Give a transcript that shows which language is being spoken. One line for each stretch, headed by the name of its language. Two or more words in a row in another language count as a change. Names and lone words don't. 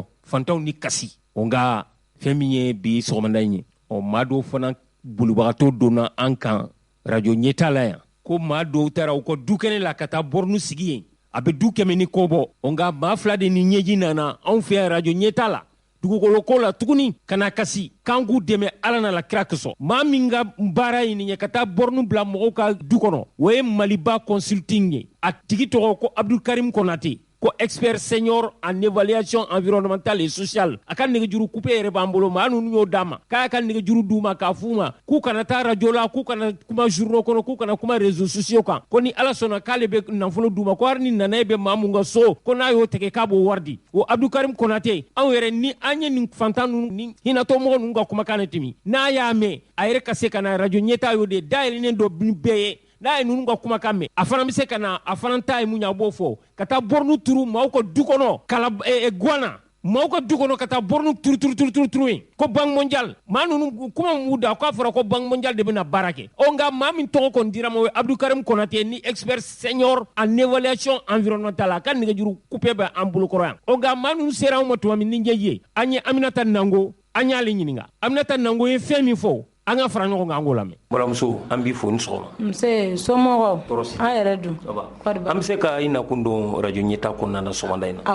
Bambara: fantanw ni kasi o nga fɛn min ye bi sɔgɔmada ye o maa dɔw fana bolibagatɔ donna an kan radio ɲɛta la yan ko maa dɔw taara u ka dukɛnɛ la ka taa bornu sigi yen a bɛ du kɛmɛ ni kɔ bɔ o nga maa fila de ni ɲɛji nana anw fɛ yan radio ɲɛta la dugukolo ko la tuguni kana kasi kan k'u dɛmɛ ala na la kira kosɔn maa min ka baara ɲini ye ka taa bornu bila mɔgɔw ka du kɔnɔ o ye maliba consulting ye a tigi tɔgɔ ko abdulkarim konate ko
French: expert senior en évaluation environnementale et sociale
Bambara: a ka nɛgɛjuru coupe yɛrɛ b'an bolo maa ninnu y'o d'a ma k'a ka nɛgɛjuru d'u ma k'a f'u ma k'u kana taa radio la k'u kana kuma journaux kɔnɔ k'u kana kuma
French: réseaux sociaux
Bambara: kan ko ni ala sɔnna k'ale bɛ nafolo d'u ma ko hali ni nana bɛ maa mun ka so ko n'a y'o tigɛ k'a b'o wari di o abdulkarim konate anw yɛrɛ ni an ye nin fantan ninnu ni hinɛtɔmɔgɔ ninnu ka kumakan ne tɛmi n'a y'a mɛn a yɛrɛ ka se ka na radio ɲɛta y'o de dayɛlɛnnen dɔ bɛɛ ye n'a ye ninnu ka kumakan mɛn a fana bɛ se ka na a fana ta ye mun ye a b'o fɔ ka taa bornu turu maaw ka du kɔnɔ guana maaw ka du kɔnɔ ka taa bornu turu yen ko
French: banque mondiale
Bambara: maa ninnu kuma m'u da k'a fɔra ko
French: banque mondiale
Bambara: de bɛna baara kɛ ɔ nka maa min tɔgɔ kɔni dira ma o ye abdulkarim konate ni
French: expert senior en évaluation environnementale
Bambara: a ka nɛgɛjuru coupe bɛ an bolokɔrɔ yan ɔ nka maa ninnu sera anw ma tuma min ni ɲɛji ye an ye aminata nango an y'ale ɲininka aminata nango ye fɛn min fɔ an ka fara ɲɔgɔn kan an k'o lamɛn baramuso an b'i fo ni sɔgɔma nse somɔgɔw an yɛrɛ dun an bɛ se ka i nakun don radio ɲɛta kɔnɔna na sɔgɔmada in na